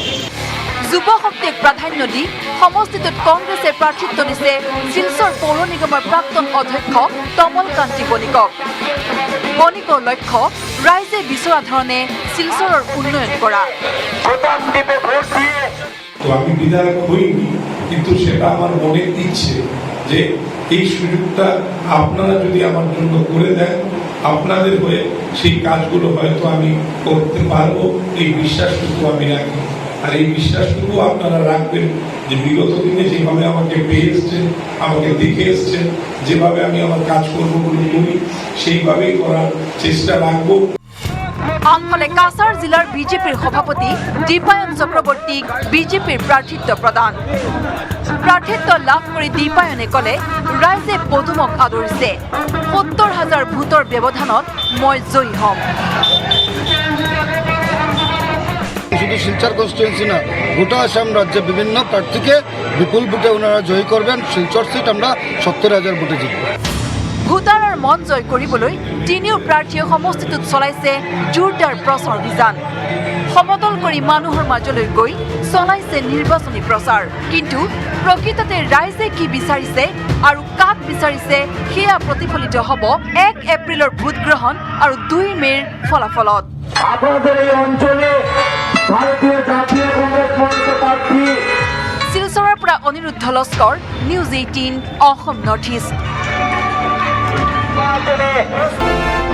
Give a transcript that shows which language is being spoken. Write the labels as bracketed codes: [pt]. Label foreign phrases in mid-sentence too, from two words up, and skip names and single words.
[as] যুৱ শক্তিক প্ৰাধান্য দি সমষ্টিটোত কংগ্ৰেছে প্ৰাৰ্থিত্ব দিছে শিলচৰ পৌৰ নিগমৰ প্ৰাক্তন অধ্যক্ষ তমল কান্তি বণিকক। বণিকৰ লক্ষ্য ৰাইজে বিচৰা ধৰণে শিলচৰৰ উন্নয়ন কৰা। [bn] তো আমি বিধায়ক হইনি, কিন্তু সেটা আমার মনের ইচ্ছে যে এই সুযোগটা আপনারা যদি আমার জন্য করে দেন, আপনাদের হয়ে সেই কাজগুলো হয়তো আমি করতে পারবো, এই বিশ্বাসটুকু আমি রাখি। আর এই বিশ্বাসটুকু আপনারা রাখবেন যে বিগত দিনে যেভাবে আমাকে পেয়ে এসছেন, আমাকে দেখে এসছেন, যেভাবে আমি আমার কাজকর্মগুলো করি সেইভাবেই করার চেষ্টা রাখবো। [as] আনফালে কাছাৰ জিলাৰ বিজেপিৰ সভাপতি দীপায়ন চক্ৰৱৰ্তীক বিজেপিৰ প্ৰাৰ্থিত্ব প্ৰদান। প্ৰাৰ্থিত্ব লাভ কৰি দীপায়নে ক'লে, ৰাইজে পদুমক আদৰিছে, ৭০,০০০ ভোটৰ ব্যৱধানত মই জয়ী হ'ম। [bn] শুধু শিলচর কনস্টিটুয়েন্সি না, গোটা আসাম রাজ্যে বিভিন্ন প্রার্থীকে বিপুল ভোটে ওনারা জয়ী করবেন। শিলচর সিট আমরা ৭০,০০০ ভোটে জিতব। [as] ভোটাৰৰ মন জয় কৰিবলৈ তিনিও প্ৰাৰ্থীয়ে সমষ্টিটোত চলাইছে জোৰদাৰ প্ৰচাৰ অভিযান। সমতল কৰি মানুহৰ মাজলৈ গৈ চলাইছে নিৰ্বাচনী প্ৰচাৰ। কিন্তু প্ৰকৃততে ৰাইজে কি বিচাৰিছে আৰু কাক বিচাৰিছে সেয়া প্ৰতিফলিত হ'ব ১ এপ্ৰিলৰ ভোটগ্ৰহণ আৰু ২ মে'ৰ ফলাফলত। [bn] আপনাদের এই অঞ্চলে ভারতীয় জাতীয় কংগ্রেস মনোনীত প্রার্থী [as] শিলচৰৰ পৰা অনিৰুদ্ধ লস্কৰ, নিউজ 18 অসম নৰ্থ ইষ্ট।